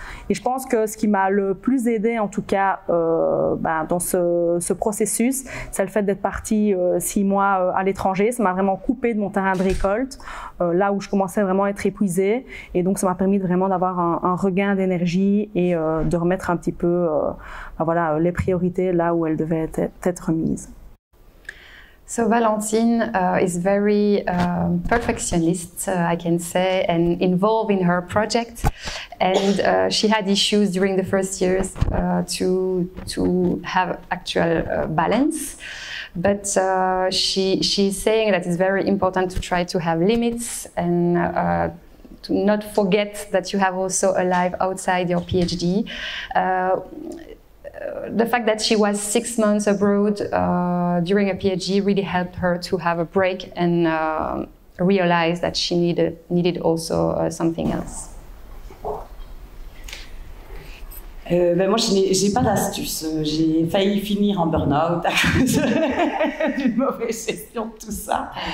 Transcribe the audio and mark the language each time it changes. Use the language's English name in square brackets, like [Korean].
[French] Et je pense que ce qui m'a le plus aidé, en tout cas, dans ce processus, c'est le fait d'être partie 6 mois à l'étranger. Ça m'a vraiment coupé de mon terrain de récolte, là où je commençais vraiment à être épuisée. Et donc, ça m'a permis vraiment d'avoir un regain d'énergie et de remettre un petit peu les priorités là où elles devaient être mises. [English] So Valentine is very perfectionist, I can say, and involved in her project. And she had issues during the first years to have actual balance. But she's saying that it's very important to try to have limits and to not forget that you have also a life outside your PhD. The fact that she was 6 months abroad during a PhD really helped her to have a break and realize that she needed also something else. [French] Moi, j'ai pas d'astuce. J'ai failli finir en burn-out à cause d'une mauvaise gestion de tout ça.